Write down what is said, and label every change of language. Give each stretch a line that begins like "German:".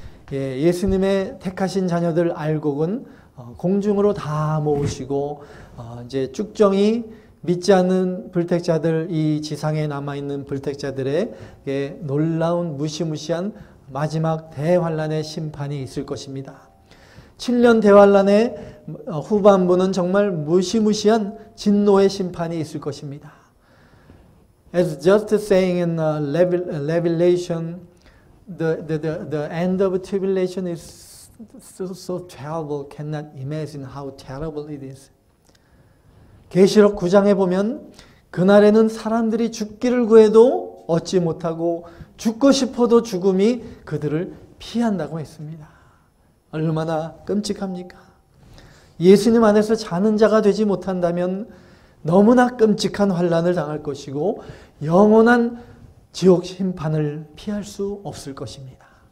Korean: 예수님의 택하신 자녀들 알곡은 공중으로 다 모으시고 이제 쭉정이 믿지 않는 불택자들, 이 지상에 남아있는 불택자들에게 놀라운 무시무시한 마지막 대환란의 심판이 있을 것입니다. 7년 대환란의 후반부는 정말 무시무시한 진노의 심판이 있을 것입니다.
English: As just saying in Revelation, the end of tribulation is so terrible, cannot imagine how terrible it is.
Korean: 계시록 9장에 보면 그날에는 사람들이 죽기를 구해도 얻지 못하고 죽고 싶어도 죽음이 그들을 피한다고 했습니다. 얼마나 끔찍합니까? 예수님 안에서 자는 자가 되지 못한다면 너무나 끔찍한 환난을 당할 것이고 영원한 지옥 심판을 피할 수 없을 것입니다.